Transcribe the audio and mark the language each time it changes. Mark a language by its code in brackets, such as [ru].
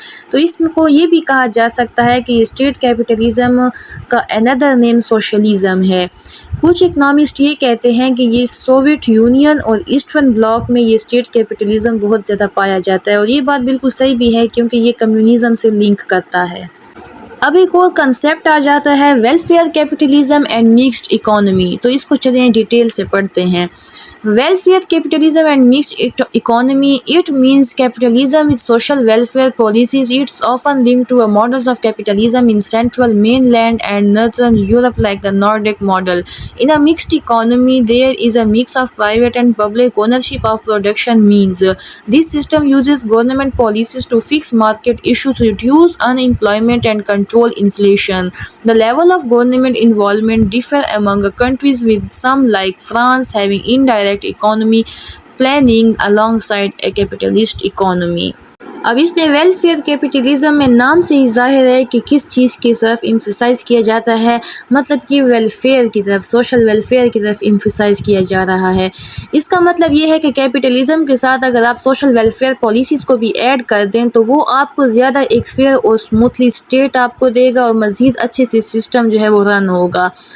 [ur] تو اس کو یہ بھی کہا جا سکتا ہے کہ اسٹیٹ کیپٹلزم کا اندر نیم سوشلزم ہے۔ کچھ اکنامسٹ یہ کہتے ہیں کہ یہ سوویت یونین اور ایسٹرن بلاک میں یہ اسٹیٹ کیپٹلزم بہت زیادہ پایا جاتا ہے، اور یہ بات بالکل صحیح بھی ہے کیونکہ یہ کمیونزم سے لنک کرتا ہے۔ اب ایک اور کنسیپٹ آ جاتا ہے welfare capitalism and mixed economy, تو اس کو چلیں ڈیٹیل سے پڑھتے ہیں۔ [en] Welfare capitalism and mixed economy, it means capitalism with social welfare policies. It's often linked to a models of capitalism in central mainland and northern Europe like the Nordic model. In a mixed economy, there is a mix of private and public ownership of production means. This system uses government policies to fix market issues, reduce unemployment and control inflation. The level of government involvement differ among countries, with some like France having indirect economy planning alongside a capitalist economy. [ur] اب اس میں welfare capitalism میں نام سے ہی ظاہر ہے کہ کس چیز کی طرف ایمفسائز کیا جاتا ہے، مطلب کہ ویلفیئر کی طرف، سوشل ویلفیئر کی طرف ایمفسائز کیا جا رہا ہے۔ اس کا مطلب یہ ہے کہ کیپٹلزم کے ساتھ اگر آپ سوشل ویلفیئر پالیسیز کو بھی ایڈ کر دیں تو وہ آپ کو زیادہ ایک فیئر اور اسموتھلی اسٹیٹ آپ کو دے گا، اور مزید اچھے سے سسٹم جو ہے وہ رن ہوگا۔